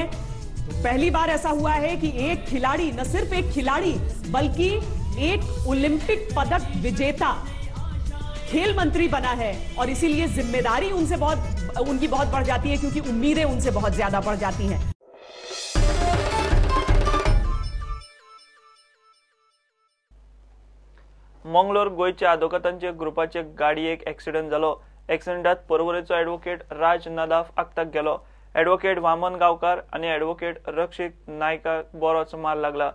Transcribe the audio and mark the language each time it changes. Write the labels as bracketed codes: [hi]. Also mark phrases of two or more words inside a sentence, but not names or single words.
[hi] पहली बार ऐसा हुआ है कि एक खिलाड़ी, न सिर्फ एक खिलाड़ी बल्कि एक ओलंपिक पदक विजेता खेल मंत्री बना है, और इसीलिए जिम्मेदारी उनकी बहुत बढ़ जाती है, क्योंकि उम्मीदें उनसे बहुत ज्यादा बढ़ जाती हैं। [kok] मंगलोर गोयच्या अधोगतांचे ग्रुपाचे गाडयेक एक्सिडेंट जालो। एक्सिडेंटात पर्वरेचो एडवोकेट राज नदाफ आगताक गेलो। एडवोकेट वामन गांवकार आणि एडवोकेट रक्षित नायकाक बरोच मार लागला।